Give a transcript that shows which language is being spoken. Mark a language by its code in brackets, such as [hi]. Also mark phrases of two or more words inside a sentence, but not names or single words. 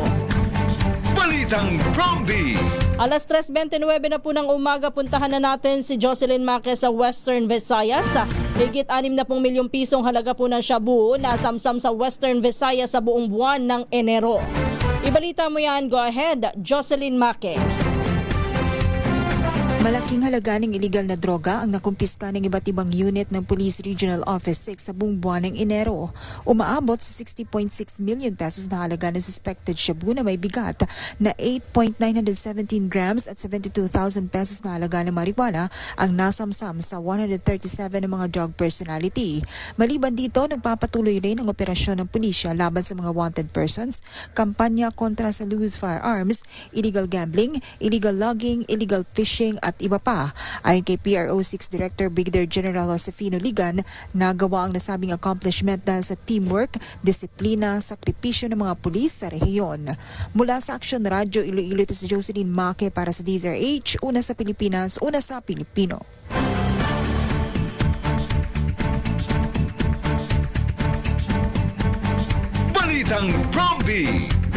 [tl] Balitang Prompty. Alas 3:29 na po ng umaga, puntahan na natin si Jocelyn Maque sa Western Visayas. Higit 60 milyong pisong halaga po ng shabu na samsam sa Western Visayas sa buong buwan ng Enero. Ibalita mo yan, [en] go ahead, [tl] Jocelyn Maque. Malaking halaga ng illegal na droga ang nakumpiska ng iba't ibang unit ng Police Regional Office 6 sa buong buwan ng Enero. Umaabot sa 60.6 [en] million pesos [tl] na halaga ng suspected shabu na may bigat na 8.917 grams at 72,000 pesos na halaga ng marijuana ang nasamsam sa 137 ng mga drug personality. Maliban dito, nagpapatuloy rin ang operasyon ng pulisya laban sa mga [en] wanted persons, [tl] kampanya kontra sa [en] loose firearms, illegal gambling, illegal logging, illegal fishing [tl] at iba pa. Ayon kay PRO6 Director [en] Brigadier General [tl] Josefino Ligan, nagawa ang nasabing accomplishment dahil sa teamwork, disiplina, sakripisyo ng mga pulis sa rehiyon. Mula sa Aksyon Radio Iloilo, ito si Jocelyn Maque para sa DZRH, una sa Pilipinas, una sa Pilipino. Balitang Prompty.